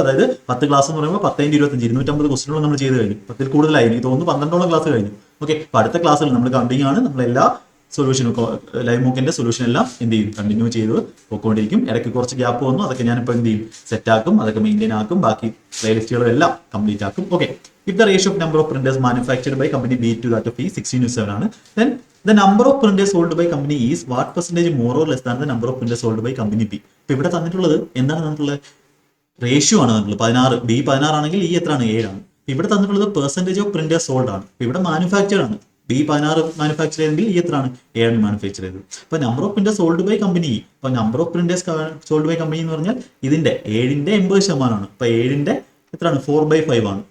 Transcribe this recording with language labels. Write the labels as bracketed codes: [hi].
[ml] അതായത് 10 ക്ലാസ് എന്ന് പറയുമ്പോൾ 10 × 25 250 ക്വസ്റ്റ്യനുകൾ നമ്മൾ ചെയ്ത് കഴിഞ്ഞു. 10-ൽ കൂടുതലായി, എനിക്ക് തോന്നുന്നു 12ഓളം ക്ലാസ് കഴിഞ്ഞു. ഓക്കെ, അപ്പോൾ അടുത്ത ക്ലാസ്സിൽ നമ്മൾ കണ്ടിന്യൂ ആണ്, നമ്മളെല്ലാ സൊല്യൂഷനും ലൈവ് മോക്കിന്റെ സൊല്യൂഷൻ എല്ലാം എന്ത് ചെയ്യും, കണ്ടിന്യൂ ചെയ്ത് പോയിക്കൊണ്ടിരിക്കും. ഇടയ്ക്ക് കുറച്ച് ഗ്യാപ്പ് വന്നു, അതൊക്കെ ഞാനിപ്പോൾ എന്ത് ചെയ്യും, സെറ്റ് ആക്കും, അതൊക്കെ മെയിൻറ്റെയിൻ ആക്കും, ബാക്കി പ്ലേലിസ്റ്റുകളും എല്ലാം കംപ്ലീറ്റ് ആക്കും. [en] Okay, if the ratio of number of printers manufactured by company B to that of ഈ 16:7 ആണ്, then the number of printers sold by company is what percentage more or less than the number of printers sold by company B. [ml] ഇപ്പൊ ഇവിടെ തന്നിട്ടുള്ളത് എന്താണ് തന്നിട്ടുള്ളത്, ratio ആണ് തന്നിട്ടുള്ളത്. 16 B 16 ആണെങ്കിൽ ഈ എത്രയാണ്, 7 ആണ്. ഇവിടെ തന്നിട്ടുള്ളത് പെർസെന്റേജ് ഓഫ് പ്രിന്റേഴ്സ് സോൾഡ് ആണ്. ഇവിടെ മാനുഫാക്ചർ ആണ്. B 16 മാനുഫാക്ചർ ചെയ്തെങ്കിൽ ഈ എത്രയാണ്, 7 മാനുഫാക്ചർ ചെയ്തത്. അപ്പൊ number of printers sold by company, ഇപ്പൊ number of printers sold by company എന്ന് പറഞ്ഞാൽ ഇതിന്റെ 7ന്റെ 80% അപ്പൊ 7ന്റെ എത്രയാണ്, 4/5 ആണ്.